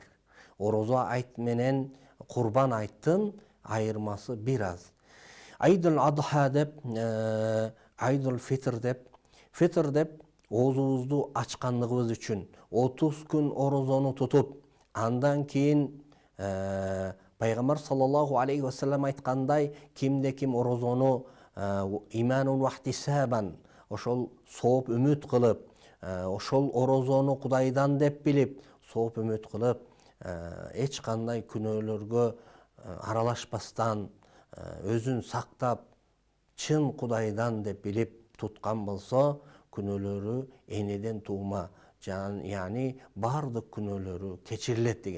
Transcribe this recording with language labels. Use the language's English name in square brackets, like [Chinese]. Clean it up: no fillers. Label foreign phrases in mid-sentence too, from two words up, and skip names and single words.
[Kyrgyz] Орозо айт менен Курбан айттын айырмасы бир аз. Айдул адха деп, айдул фитр деп оозубузду ачкандыгыбыз үчүн 30 күн орозону тутуп, андан кийин Пайгамбар [Arabic] صلى الله عليه وسلم [Kyrgyz] айткандай, кимде ким орозону иманун вахтисабан, ошол сооп үмүт кылып, ошол орозону Кудайдан деп билип, сооп үмүт кылып, эч кандай күнөөлөргө аралашпастан, өзүн сактап, чын Кудайдан деп билип туткан болсо, күнөөлөрү энеден туума, яни бардык күнөөлөрү кечирилет деген.